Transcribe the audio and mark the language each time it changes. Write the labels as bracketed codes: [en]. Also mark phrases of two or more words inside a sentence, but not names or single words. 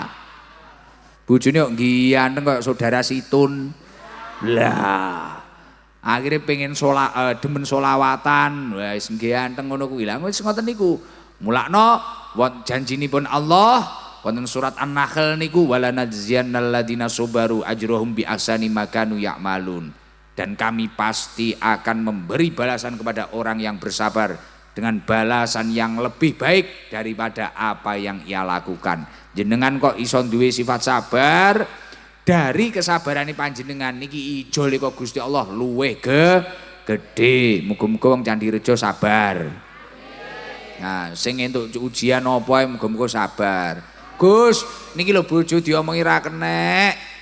[jv] Bojone yo ganteng kaya saudara Situn. Lah. Akhire pengen demen solawatan, wis ganteng ngono kuwi. Lah wis ngoten niku. Mulakno janjinipun Allah wonten surat An-Nahl niku [ar] ولنجزين الذين صبروا أجرهم بأحسن ما كانوا يعملون. [id] Dan kami pasti akan memberi balasan kepada orang yang bersabar dengan balasan yang lebih baik daripada apa yang ia lakukan. [jv] Jenengan kok iso duwe sifat sabar, dari kesabarane panjenengan niki ijole kok Gusti Allah luweh gede. Muga-muga wong Candi Rejo sabar. Nah, sing entuk ujian apa ae muga-muga sabar. Gus, niki lho bojo diomongi ra kenek.